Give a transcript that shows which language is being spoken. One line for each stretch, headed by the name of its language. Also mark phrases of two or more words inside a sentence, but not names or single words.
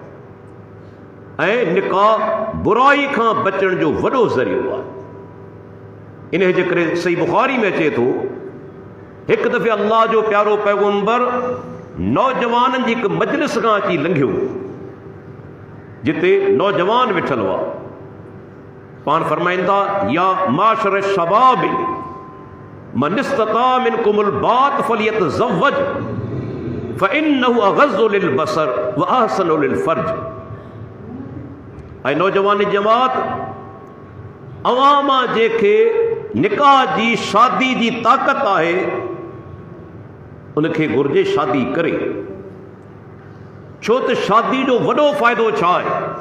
Sindhi: ऐं निकाह बुराई खां बचण जो वॾो ज़रियो आहे। इन जे करे सही बुखारी में अचे थो, हिकु दफ़े अल्लाह जो प्यारो पैगंबर नौजवाननि जी हिकु मजलिस खां अची लंघियो, जिते नौजवान वेठल हुआ।
Arabic: पाण फरमाईंदा, يا معشر شباب من استطاع منكم الباءة فليتزوج فإنه أغض للبصر وأحسن للفرج.
Sindhi: ऐं नौजवान जमात, अवामा जेके निकाह जी शादी जी ताक़त आहे, उनखे घुर्जे शादी करे, छो त शादी जो वॾो फ़ाइदो छा आहे?